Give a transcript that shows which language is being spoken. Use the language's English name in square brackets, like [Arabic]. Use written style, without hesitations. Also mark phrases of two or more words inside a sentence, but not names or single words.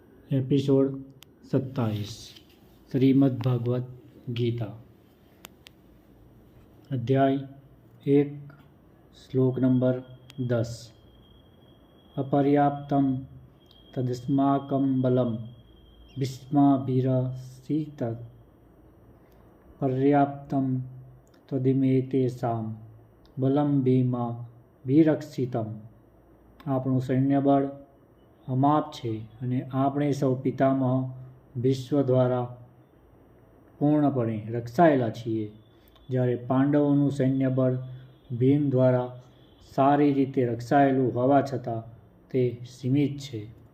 [Sanskrit] एपिसोड 27 श्रीमद्भागवत गीता अध्याय 1 श्लोक नंबर 10 अपर्याप्तं तदस्माकं बलं भीष्माभिरक्षित पर्याप्तं तदिमेतेषां बलं भीमाभिरक्षितं। [Gujarati] આપણું સૈન્યબળ અમાપ છે અને આપણે સૌ પિતામહ ભીષ્મ દ્વારા પૂર્ણપણે રક્ષાયેલા છીએ, જ્યારે પાંડવોનું સૈન્યબળ ભીમ દ્વારા સારી રીતે રક્ષાયેલું હોવા છતાં તે સીમિત છે.